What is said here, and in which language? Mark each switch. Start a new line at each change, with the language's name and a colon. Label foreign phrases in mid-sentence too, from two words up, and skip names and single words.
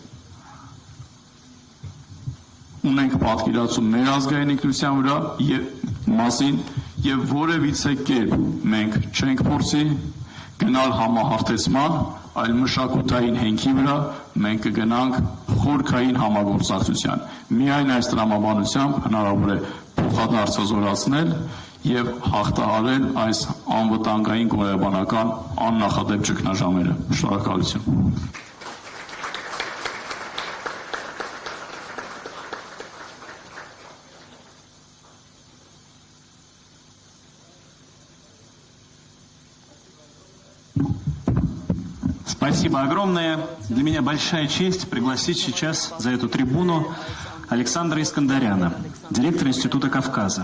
Armenian: ունենք պատկերացում մեր ազգային ինքնության վրա մասին եւ որևիցե կերպ մենք չենք փորձի գնալ համահարթեցման, այլ մշակութային հենքի վրա մենք կգնանք խորքային համագործակցության։ Միայն այս տրամաբանությամբ հնարավոր է փոխադարձ զորացնել եւ հաղթահարել այս անվտանգային գոյաբանական աննախադեպ ճգնաժամերը։ Շնորհակալություն։
Russian: Спасибо огромное. Для меня большая честь пригласить сейчас за эту трибуну Александра Искандаряна, директора Института Кавказа.